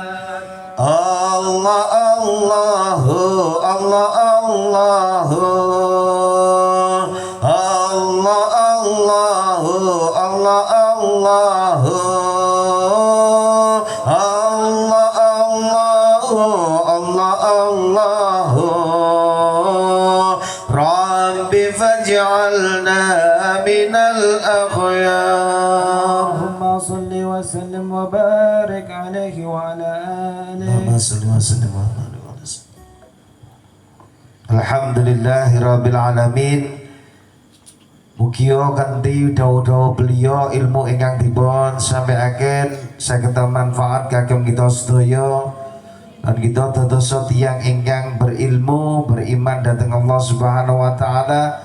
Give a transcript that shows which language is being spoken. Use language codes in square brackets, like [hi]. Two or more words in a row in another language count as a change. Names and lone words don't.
[ar] الله الله الله الله الله الله الله الله الله الله رب فاجعلنا من الأخيار اللهم صل وسلم وبارك عليه وعلى آله الحمد لله رب العالمين. [jv] Mugia kanthi dawa-dawa beliau ilmu ingkang dipun sampaiaken saged manfaat kagem kita sedaya lan kita dados tiyang ingkang berilmu beriman dhateng Allah [ar] سبحانه وتعالى.